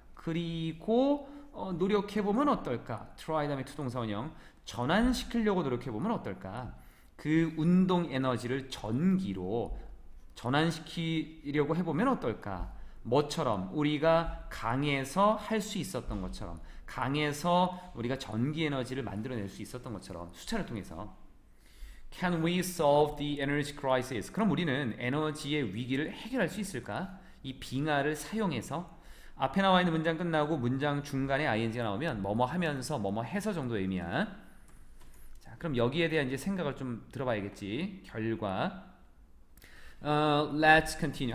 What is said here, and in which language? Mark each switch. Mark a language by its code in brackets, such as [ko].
[ko] 그리고 노력해보면 어떨까? try 다음에 투동사 원형 전환시키려고 노력해보면 어떨까? 그 운동 에너지를 전기로 전환시키려고 해보면 어떨까? 뭐처럼? 우리가 강에서 할 수 있었던 것처럼, 강에서 우리가 전기 에너지를 만들어낼 수 있었던 것처럼 수차를 통해서. [en] Can we solve the energy crisis? [ko] 그럼 우리는 에너지의 위기를 해결할 수 있을까? 이 빙하를 사용해서. 앞에 나와 있는 문장 끝나고 문장 중간에 ing가 나오면 뭐뭐 하면서 뭐뭐 해서 정도의 의미야. 자, 그럼 여기에 대한 이제 생각을 좀 들어봐야겠지. 결과. [en] Let's continue.